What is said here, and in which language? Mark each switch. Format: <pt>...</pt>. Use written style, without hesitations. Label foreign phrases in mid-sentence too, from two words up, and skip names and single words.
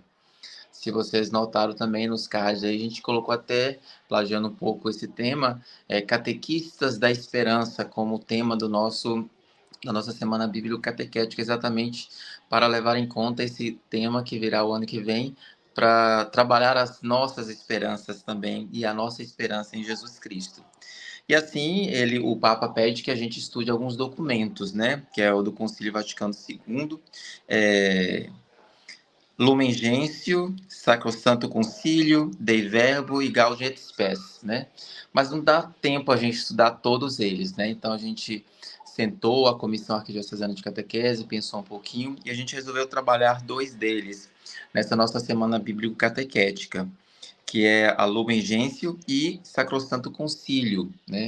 <pt>Se vocês notaram também nos cards aí, a gente colocou até, plagiando um pouco esse tema, Catequistas da Esperança como tema da nossa Semana Bíblica Catequética, exatamente para levar em conta esse tema que virá o ano que vem, para trabalhar as nossas esperanças também e a nossa esperança em Jesus Cristo. E assim, o Papa pede que a gente estude alguns documentos, né? Que é o do Concílio Vaticano II, Lumen Gentium, Sacrosanto Concílio, Dei Verbo e Gaudium et Spes, né? Mas não dá tempo a gente estudar todos eles, né? Então a gente sentou, a Comissão Arquidiocesana de Catequese, pensou um pouquinho e a gente resolveu trabalhar dois deles nessa nossa Semana Bíblica Catequética, que é a Lumen Gentium e Sacrosanto Concílio, né?</pt>